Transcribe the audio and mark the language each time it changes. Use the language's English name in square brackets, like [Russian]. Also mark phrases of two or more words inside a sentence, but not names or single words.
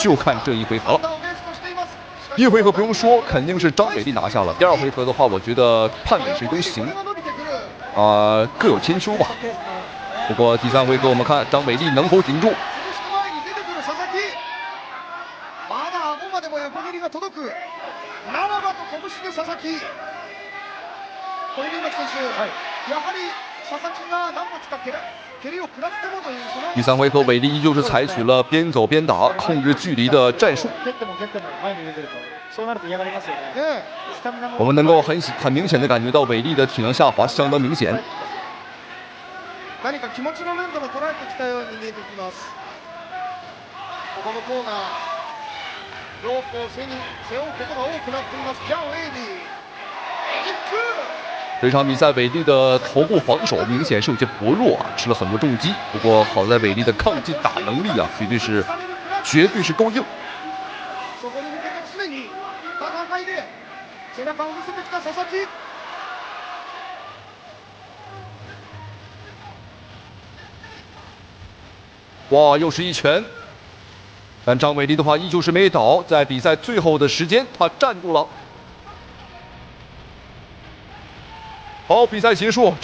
[Chinese] 就看这一回合了。1回合不用说，肯定是张伟丽拿下了。第2回合的话，我觉得判委谁都行，各有千秋吧。不过第3回合我们看张伟丽能否顶住。 [Japanese] までも横切りが届くならばと拳で佐々木これで今選手、やはり佐々木が何発か蹴りを食らってもというその [Chinese] 第3回合，韦利依旧是采取了边走边打、控制距离的战术。我们能够很明显的感觉到韦利的体能下滑相当明显。 [Japanese] 何か気持ちの面でも捉えてきたように見えてきます。ここのコーナー、ロープを背負うことが多くなっています。ジャン・ウェイリー、キック。 [Chinese] 这场比赛，韦利的头部防守明显是有些薄弱啊，吃了很多重击。不过好在韦利的抗击打能力啊，绝对是够硬。 [Japanese] そこに向けて常に戦いで背中を見せてきた佐々木。 [Chinese] 哇，又是一拳。但张伟丽的话依旧是没倒，在比赛最后的时间，他站住了。好，比赛结束。